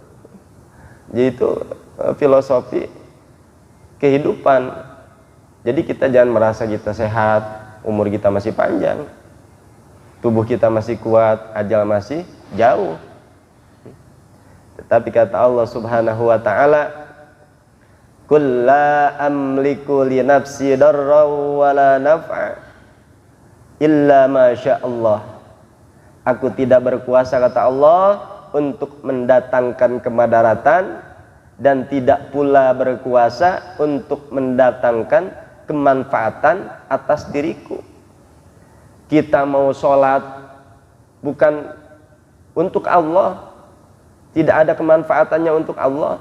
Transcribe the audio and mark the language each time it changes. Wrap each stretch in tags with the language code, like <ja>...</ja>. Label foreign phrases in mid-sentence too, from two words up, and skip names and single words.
<id>Jadi itu filosofi kehidupan. Jadi kita jangan merasa kita sehat, umur kita masih panjang, tubuh kita masih kuat, ajal masih jauh. Tetapi kata</id> <ar>Allah سبحانه وتعالى, "قل لا أملك لنفسي ضرا ولا نفعا إلا ما شاء الله."</ar> <id>Aku tidak berkuasa, kata Allah, untuk mendatangkan kemadaratan dan tidak pula berkuasa untuk mendatangkan kemanfaatan atas diriku. Kita mau sholat bukan untuk Allah, tidak ada kemanfaatannya untuk Allah.</id>